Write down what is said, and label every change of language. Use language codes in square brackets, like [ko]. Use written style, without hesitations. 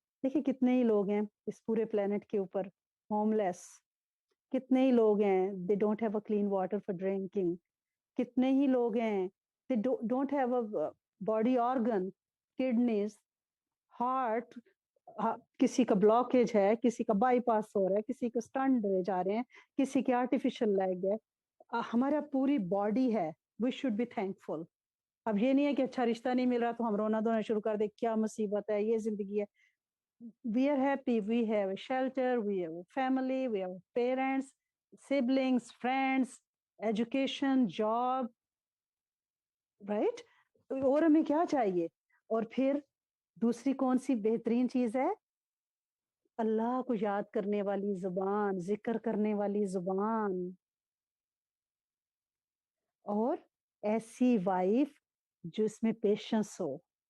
[hi] देखिए कितने ही लोग हैं इस पूरे प्लेनेट के ऊपर होमलेस, कितने ही लोग हैं [en] they don't have a clean water for drinking, [hi] कितने ही लोग हैं [en] they don't have a body organ, [hi] kidneys, heart, किसी का ब्लॉकेज है, किसी का बाईपास हो रहा है, किसी को स्टंट डले जा रहे हैं, किसी के आर्टिफिशियल लेग है। हमारा पूरी बॉडी है, [en] We should be thankful. [hi] अब ये नहीं है कि अच्छा रिश्ता नहीं मिल रहा तो हम रोना धोना शुरू कर दे, क्या मुसीबत है, ये जिंदगी है। [en] We are happy, we have a shelter, we have a family, we have parents, siblings, friends, education, job, right? [hi] और हमें क्या चाहिए? और फिर दूसरी कौन सी बेहतरीन चीज है? अल्लाह को याद करने वाली जुबान, जिक्र करने वाली जुबान, और ऐसी वाइफ जिसमें पेशेंस हो।